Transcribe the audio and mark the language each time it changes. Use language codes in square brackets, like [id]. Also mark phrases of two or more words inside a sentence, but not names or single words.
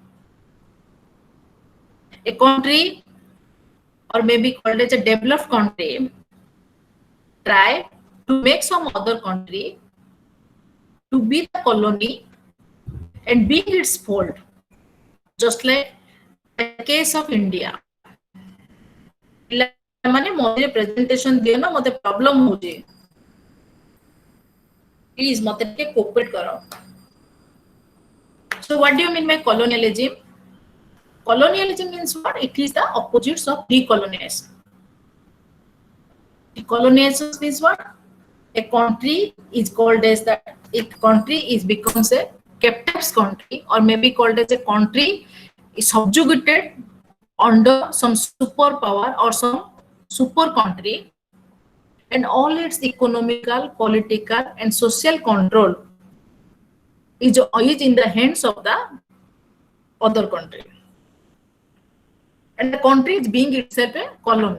[en] A country, or maybe called as a developed country, try to make some other country to be the colony and be its fold, just like the case of India. [or] ମାନେ ମଝିରେ ପ୍ରେଜେଣ୍ଟେସନ ଦିଅ ନା ମତେ ପ୍ରୋବ୍ଲେମ ହଉଛି ପ୍ଲିଜ ମତେ ଟିକେ କୋଅପରେଟ କର. [en] So what do you mean by colonialism? Colonialism means what? It is the opposites of decolonization. Decolonization means what? A country is called as that. A country is becomes a captive country, or maybe called as a country is subjugated under some superpower or some super country, and all its economical, political, and social control is in the hands of the other country, and the country is being itself a colony.